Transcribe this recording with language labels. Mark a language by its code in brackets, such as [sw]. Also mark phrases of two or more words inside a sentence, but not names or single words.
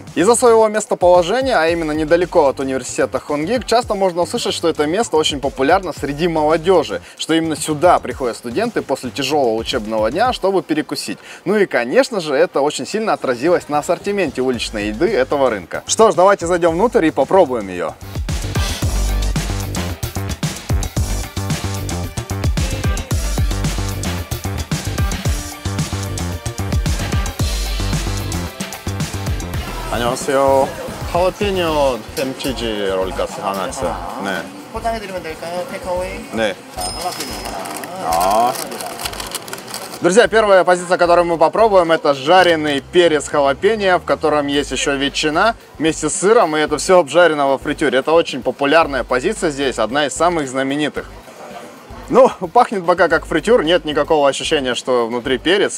[ru] Из-за своего местоположения, а именно недалеко от университета Хонгик, часто можно услышать, что это место очень популярно среди молодежи, что именно сюда приходят студенты после тяжелого учебного дня, чтобы перекусить. Ну и, конечно же, это очень сильно отразилось на ассортименте уличной еды этого рынка. Что ж, давайте зайдем внутрь и попробуем ее. [ko] 안녕하세요. 할라피뇨 햄치즈 롤가스 하나 주세요. 네. 포장해드리면 될까요? 테이크어웨이? 네. 할라피뇨 하나. [ru] Друзья, первая позиция, которую мы попробуем, это жареный перец халапеньо, в котором есть еще ветчина вместе с сыром, и это все обжарено во фритюре. Это очень популярная позиция здесь, одна из самых знаменитых. Ну, пахнет пока как фритюр, нет никакого ощущения, что внутри перец.